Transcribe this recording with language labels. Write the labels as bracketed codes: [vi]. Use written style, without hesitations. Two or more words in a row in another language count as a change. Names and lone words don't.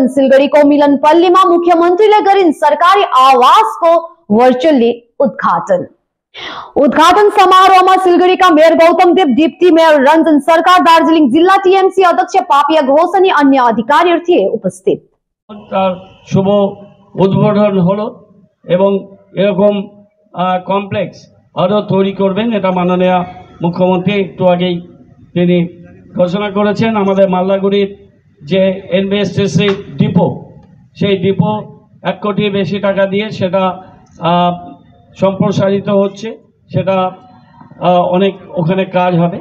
[ne] सिलगढीको मिलनपल्लीमा मुख्यमन्त्रीले गरिन् सरकारी आवासको भर्चुअली उद्घाटन। उद्घाटन समारोहमा सिलगढीका मेयर गौतम देव, डिप्टी मेयर रञ्जन सरकार, दार्जिलिङ जिल्ला टीएमसी अध्यक्ष पापिया घोष अनि अन्य अधिकारीहरू थिए उपस्थित। [bn] शुभ उद्घाटन हलो এবং এরকম কমপ্লেক্স আরো তৈরি করবেন, এটা মাননীয় মুখ্যমন্ত্রী একটু আগেই তিনি ঘোষণা করেছেন। আমাদের মাল্লাগুড়ির যে এনবিএসটিসি ডিপো, সেই ডিপো 1 কোটির বেশি টাকা দিয়ে সেটা সম্প্রসারিত হচ্ছে, সেটা অনেক ওখানে কাজ হবে।